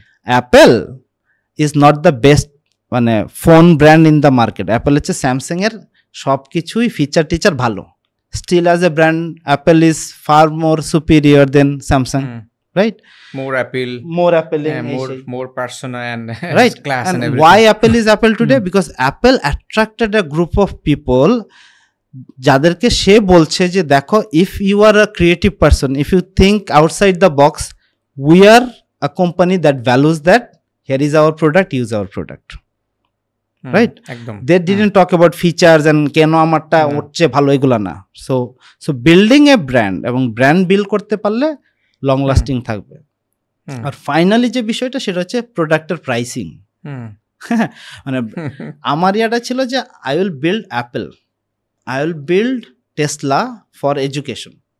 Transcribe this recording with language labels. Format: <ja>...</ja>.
<en>Apple is not the best মানে phone brand in the market.</en> <bn>Apple হচ্ছে Samsung এর সব কিছুই ফিচার টিচার ভালো,</bn> <en>Still as a brand Apple is far more superior than Samsung, right? More Apple, more persona and right class and everything. Why Apple is Apple today? Because Apple attracted a group of people</en> <bn>যাদেরকে সে বলছে যে দেখো,</bn> <en>if you are a creative person, if you think outside the box, we are a company that values that. Here is our product, use our product. Right? They didn't talk about features and</en> <bn>কেন আমারটা ওর চেয়ে ভালো, এগুলা না।</bn> <en>So building a brand এবং brand build</en> <bn>করতে পারলে</bn> <en>Long lasting থাকবে।</en> <bn>আর ফাইনালি যে বিষয়টা সেটা হচ্ছে প্রোডাক্টের প্রাইসিং। মানে আমার ইয়াটা ছিল যে</bn> <en>I will build Apple, I will build Tesla for education,</en>